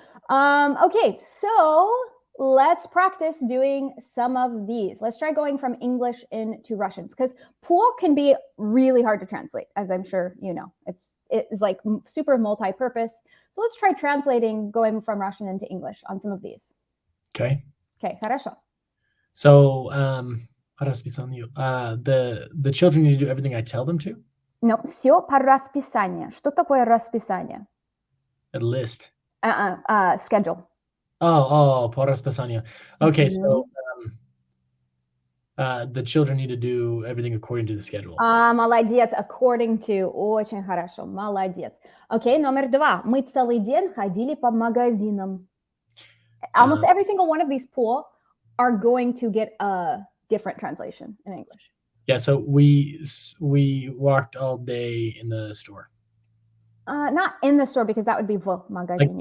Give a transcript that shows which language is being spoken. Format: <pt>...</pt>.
<en>Okay, so let's practice doing some of these. Let's try going from English into Russian because по can be really hard to translate, as I'm sure you know. It's like super multi-purpose. So let's try translating going from Russian into English on some of these. Okay. Okay,</en> <ru>хорошо. So, по расписанию.</ru> <en>The children need to do everything I tell them to?</en> <ru>No, все по расписанию. Что такое расписание?</ru> <en>A list. Schedule.</en> <ru>Oh, по расписанию.</ru> <en>Okay, so the children need to do everything according to the schedule.</en> <ru>Молодец,</ru> <en>according to.</en> <ru>Очень хорошо, молодец. Окей, номер 2. Мы целый день ходили по магазинам.</ru> <en>Almost every single one of these по are going to get a different translation in English. Yeah, so we walked all day in the store. Not in the store because that would be</en> <ru>в магазине.</ru>